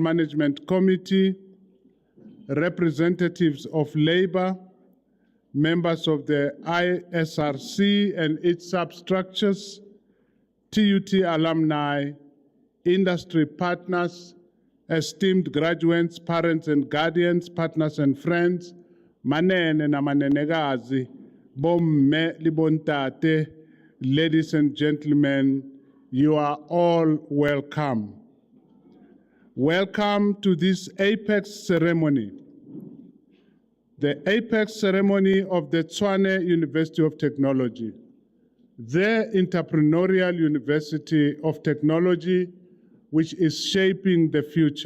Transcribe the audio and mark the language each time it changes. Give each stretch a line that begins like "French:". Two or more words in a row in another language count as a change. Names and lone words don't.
English: Management Committee, representatives of Labor, members of the ISRC and its substructures, TUT alumni, industry partners, esteemed graduates, parents and guardians, partners and friends,
Xhosa: manene na manenekazi,
Southern Sotho: bomme libontate,
English: ladies and gentlemen, you are all welcome. Welcome to this Apex ceremony, the Apex ceremony of the Tshwane University of Technology, the entrepreneurial university of technology which is shaping the future.